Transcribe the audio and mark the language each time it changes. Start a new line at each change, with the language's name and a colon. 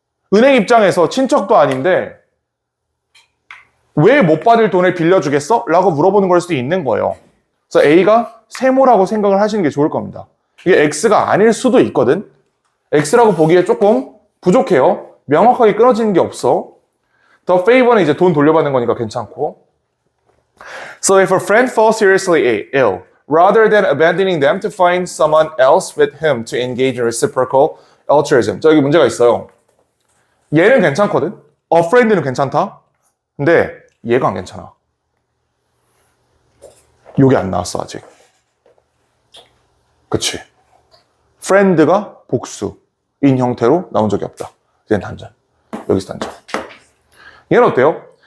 Korean: 은행 입장에서 친척도 아닌데 왜 못 받을 돈을 빌려주겠어? 라고 물어보는 걸 수도 있는 거예요. 그래서 A가 세모라고 생각을 하시는 게 좋을 겁니다. 이게 X가 아닐 수도 있거든. X라고 보기에 조금 부족해요. 명확하게 끊어지는 게 없어. The favor는 이제 돈 돌려받는 거니까 괜찮고.
English: So if a friend falls seriously ill, rather than abandoning them to find someone else with whom to engage in reciprocal altruism.
Korean: 자, 여기 문제가 있어요. 얘는 괜찮거든? A friend는 괜찮다? 근데 얘가 안 괜찮아. 요게 안 나왔어, 아직. 그치? friend가 복수인 형태로 나온 적이 없다. 얘는 단전. 여기서 단전. 얘는 어때요?